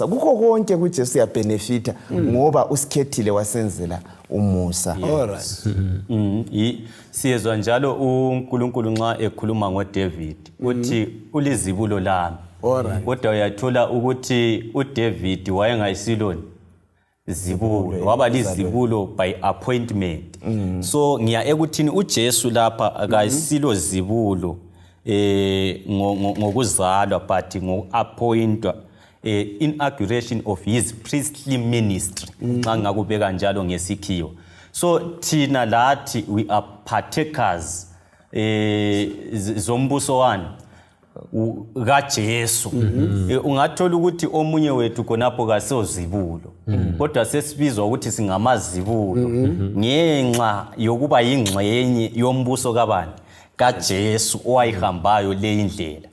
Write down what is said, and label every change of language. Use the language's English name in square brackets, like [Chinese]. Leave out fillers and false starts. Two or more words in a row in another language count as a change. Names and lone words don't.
[North Ndebele] Kukho konke kuJesu yabenefita ngoba usikhethile wasenzela umusa. Siyezwa njalo uNkulunkulu nxa ekhuluma ngoDavid uthi ulizibulo lami. Kodwa uyathola ukuthi uDavid wayengayisiloni zibulo, waba lizibulo [English] by appointment. [North Ndebele] So ngiya ekuthini uJesu lapha akayisilo zibulo ngokuzalwa but ngoku-appointwa, [English] inauguration of his priestly ministry [North Ndebele] nxa ngakubeka njalo ngesikhiwo. So thina lathi [English] we are partakers [North Ndebele] zombuso wani kaJesu. Ungathola ukuthi omunye wethu khonapho kasezibulo, kodwa sesibizwa ukuthi singamazibulo ngenxa yokuba yingxenye yombuso kabani, kaJesu owayihambayo le indlela.